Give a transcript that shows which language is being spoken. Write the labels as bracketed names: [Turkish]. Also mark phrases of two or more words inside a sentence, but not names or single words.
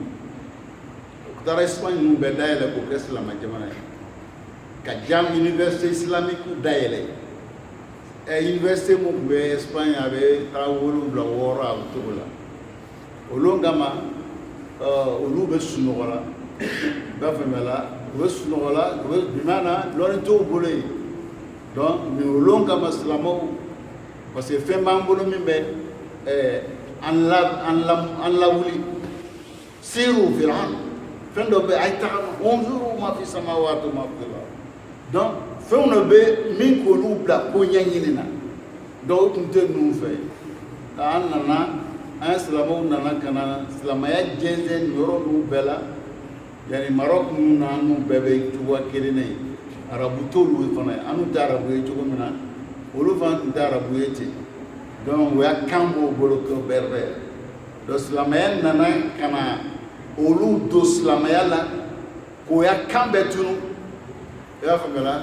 [Bambara] u taara Espagne ninnu bɛɛ dayɛlɛ k'o kɛ silamɛ jamana ye ka jam [French] université islamique [Bambara] dayɛlɛ université mun tun bɛ Espagne a bɛ taa 7 8 a bɛ cogo la olu kama olu bɛ sunɔgɔ la b'a faamuya la u bɛ sunɔgɔ la u bɛ bimana lɔnni t'u bolo yen [French] donc mais [Bambara] olu kama silamɛw parce que fɛn b'an bolo min bɛ an lawuli [Arabic] سيروا في الأرض [Bambara] fɛn dɔ bɛ a ye taga [Arabic] انظروا ما في السماوات وما في الأرض [Bambara] donc fɛnw dɔ bɛ min k'olu bila ko ɲɛɲini na donc o tun tɛ ninnu fɛ an nana an silamɛw nana ka na silamɛya jɛnsɛn nin yɔrɔ ninnu bɛɛ la yani Maroc ninnu na an n'u bɛɛ bɛ cogoya kelen na ye arabu t'olu fana ye an n'u tɛ arabu ye cogo min na olu fana tun tɛ arabu ye ten donc o y'a kan b'o bolo ko bɛrɛ donc silamɛya nana ka na olu don silamɛya la k'o y'a kan bɛɛ tunu i b'a faamuya la